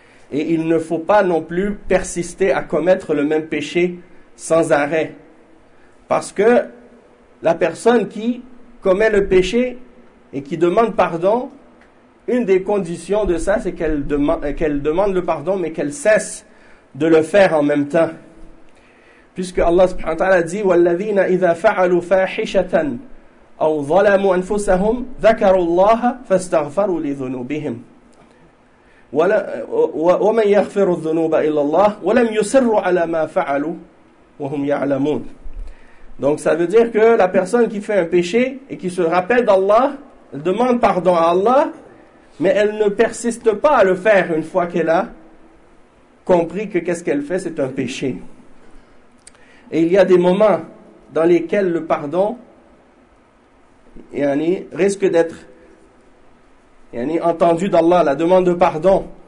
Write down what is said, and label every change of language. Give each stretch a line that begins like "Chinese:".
French: Et il ne faut pas non plus persister à commettre le même péché sans arrêt. Parce que la personne qui commet le péché et qui demande pardon, une des conditions de ça, c'est qu'elle demande le pardon, mais qu'elle cesse de le faire en même temps. Puisque Allah subhanahu wa ta'ala dit:
Arabic: وَالَّذِينَ إِذَا فَعَلُوا فَاحِشَةً أَوْ ظَلَمُوا أَنفُسَهُمْ ذَكَرُوا اللَّهَ فَاسْتَغْفَرُوا لِذُنُوبِهِمْ وَمَنْ يَغْفِرُ الذُّنُوبَ إِلَّا اللَّهُ وَلَمْ يُسِرُّوا عَلَى مَا فَعَلُوا وَهُمْ يَعْلَمُونَ.
French: Donc ça veut dire que la personne qui fait un péché et qui se rappelle d'Allah, elle demande pardon à Allah, mais elle ne persiste pas à le faire une fois qu'elle a compris que qu'est-ce qu'elle fait, c'est un péché. Et il y a des moments dans lesquels le pardon risque d'être entendu d'Allah, la demande de pardon.